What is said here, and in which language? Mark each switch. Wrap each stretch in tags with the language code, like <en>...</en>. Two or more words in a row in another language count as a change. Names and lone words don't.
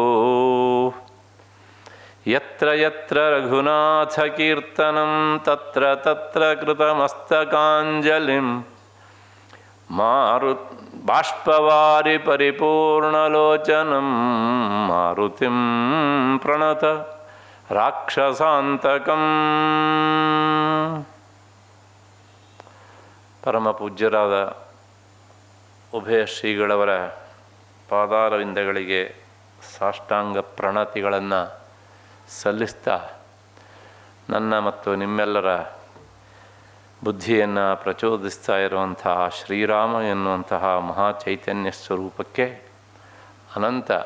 <sa>ಯತ್ರ ಯತ್ರ ರಘುನಾಥಕೀರ್ತನಂ ತತ್ರ ತತ್ರ ಕೃತಮಸ್ತಕಾಂಜಲಿಂ ಬಾಷ್ಪವಾರಿ ಪರಿಪೂರ್ಣಲೋಚನಂ ಮಾರುತಿಂ ಪ್ರಣತ ರಾಕ್ಷಸಾಂತಕಂ.</sa> <kn>ಪರಮ ಪೂಜ್ಯರಾದ ಉಭಯ ಶ್ರೀಗಳವರ ಪಾದಾರವಿಂದಗಳಿಗೆ ಸಾಷ್ಟಾಂಗ ಪ್ರಣತಿಗಳನ್ನು ಸಲ್ಲಿಸ್ತಾ ನನ್ನ ಮತ್ತು ನಿಮ್ಮೆಲ್ಲರ ಬುದ್ಧಿಯನ್ನು ಪ್ರಚೋದಿಸ್ತಾ ಇರುವಂತಹ ಶ್ರೀರಾಮ ಎನ್ನುವಂತಹ ಮಹಾಚೈತನ್ಯ ಸ್ವರೂಪಕ್ಕೆ ಅನಂತ</kn>